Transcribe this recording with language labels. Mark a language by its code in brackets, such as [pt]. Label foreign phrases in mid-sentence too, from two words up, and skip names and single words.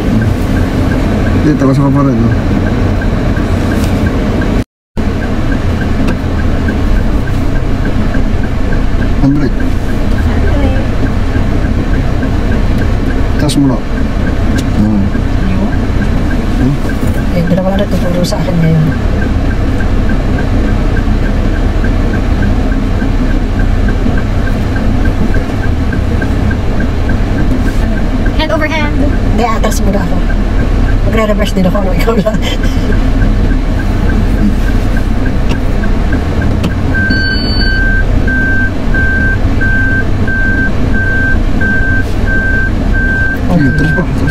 [tl] Hindi, takas ka pa rin. No? Handbrake. Taas mo na. Dalawa na tuturo sa akin ngayon. [en] Hand over hand. [tl] Hindi, atras muna ako. Magre-reverse din ako, ikaw lang. Sige, taas pa.